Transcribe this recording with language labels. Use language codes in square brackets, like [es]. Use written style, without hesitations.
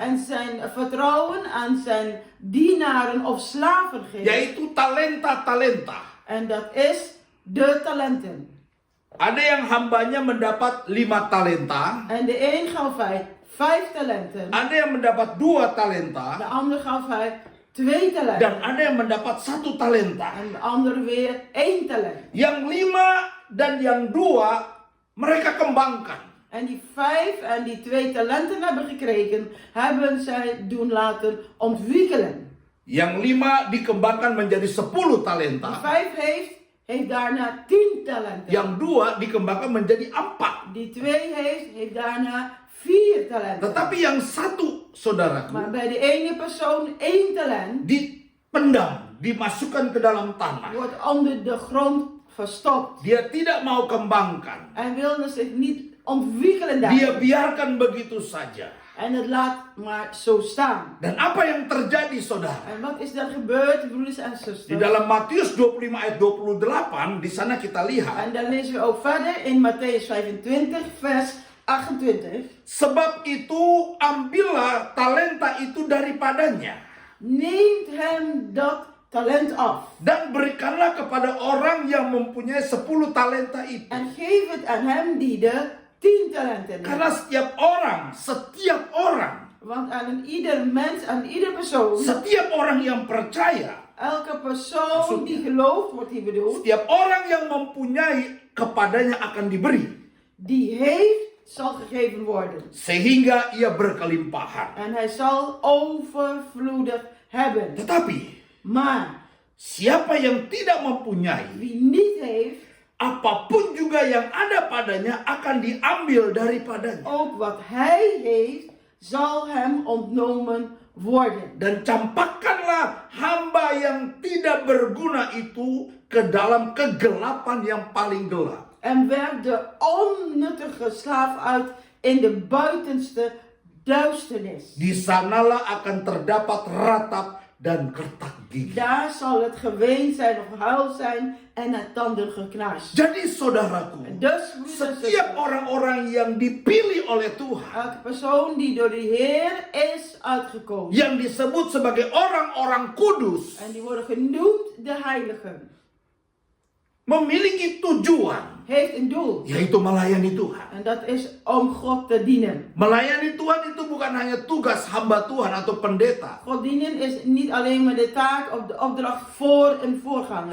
[nl] en zijn vertrouwen aan zijn dienaren of slaven geeft. [id] yaitu talenta-talenta. [nl] En dat is de talenten. [id] Ada yang hambanya mendapat 5 talenta, [nl] En de een gaf hij 5 talenten, [id] ada yang mendapat 2 [nl] de [id] talenta, [nl] ander gaf hij 2 [id] dan [nl] talenten. [id] ada yang mendapat 1 talenta. [nl] En de ander weer 1 talent. [id] Yang 5 dan yang 2 mereka kembangkan. [nl] En die 5 en die 2 talenten hebben gekregen, hebben zij doen laten ontwikkelen. [id] Yang 5 dikembangkan menjadi 10 [nl] Die [id] talenta. [nl] 5 heeft daarna 10 talenten. [id] Yang 2 dikembangkan menjadi 4. [nl] Die 2 heeft daarna 4 talenten. [id] Tetapi yang 1, saudaraku, [nl] Maar bij de ene persoon 1 talent [id] dipendam, dimasukkan ke dalam tanah. [nl] wordt onder de grond verstopt. [id] Dia tidak mau kembangkan. [nl] Hij wilde zich niet ontwikkelen daar. [id] Dia biarkan begitu saja. [nl] En het laat maar zo staan. [id] Dan apa yang terjadi, saudara? [nl] En wat is er gebeurd, broeders en [id] Di [nl] zusters? [id] dalam Matius 25 ayat 28, di sana kita lihat, [nl] En dan lezen we ook verder in Matthäus 25, vers 28. [id] sebab itu ambillah talenta itu daripadanya [nl] Neemt hem dat talent af. [id] dan berikanlah kepada orang yang mempunyai 10 talenta itu. [nl] En geef het aan hem die de 10 talenten [id] Karena [nl] heeft. [id] setiap orang, [nl] Want aan ieder mens, aan ieder persoon, [id] setiap orang yang percaya, [nl] elke persoon die gelooft, wordt hier bedoeld, [id] setiap orang yang mempunyai kepadanya akan diberi, [nl] die heeft, zal gegeven worden. [id] sehingga ia berkelimpahan. [nl] En hij zal overvloedig hebben. [id] Tetapi [nl] Maar [id] siapa yang tidak mempunyai, [nl] wie niet heeft, [id] apapun juga yang ada padanya akan diambil daripadanya. [nl] ook wat hij heeft, zal hem ontnomen worden. [id] Dan campakkanlah hamba yang tidak berguna itu ke dalam kegelapan yang paling gelap. [nl] En werp de onnuttige slaaf uit in de buitenste duisternis. [id] Di sanalah akan terdapat ratap dan kertak gigi. [nl] Daar zal het geween zijn of huil zijn en het tandengeknars. [id] Jadi saudaraku, [nl] Dus, broeders en [id] setiap [nl] zusters, [id] orang-orang yang dipilih oleh Tuhan, [nl] elke persoon die door de Heer is uitgekozen. [id] yang disebut sebagai orang-orang kudus, [nl] En die worden genoemd de heiligen. [id] memiliki tujuan, [nl] Heeft een doel. [id] yaitu melayani Tuhan. [nl] En dat is om God te dienen. [id] Melayani Tuhan itu bukan hanya tugas hamba Tuhan atau pendeta, [nl] God dienen is niet alleen maar de taak of de opdracht voor een voorganger.